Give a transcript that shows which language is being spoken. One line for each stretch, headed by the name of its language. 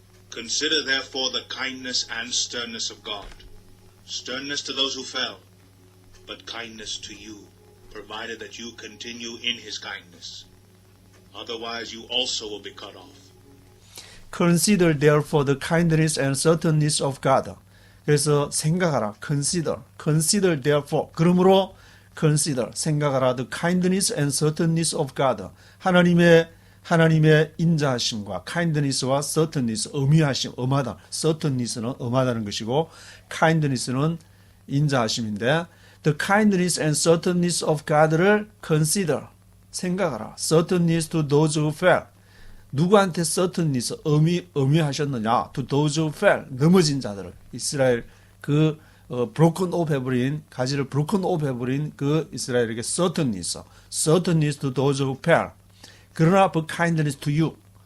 English: Consider therefore the kindness and sternness of God. Sternness to those who fell, but kindness to you, provided that you continue in His kindness. Otherwise you also will be cut off. Consider therefore the kindness and certainty of God.
Korean: 그래서 생각하라.
English: Consider therefore.
Korean: 그러므로 consider 생각하라.
English: The kindness and certainty of God.
Korean: 하나님의 인자하심과 kindness와 certainty, 엄하심, 엄하다. certainty는 엄하다는 것이고 kindness는 인자하심인데
English: the kindness and certainty of God
Korean: 를 consider. 생각하라.
English: certainty to those who fell.
Korean: 누구한테 certainty, 엄히하셨느냐?
English: to those who fell.
Korean: 넘어진 자들을. 이스라엘
English: broken off
Korean: 해버린, 가지를 broken off 해버린 그 이스라엘에게
English: certainty to those who fell.
Korean: 그러나
English: but kindness to you.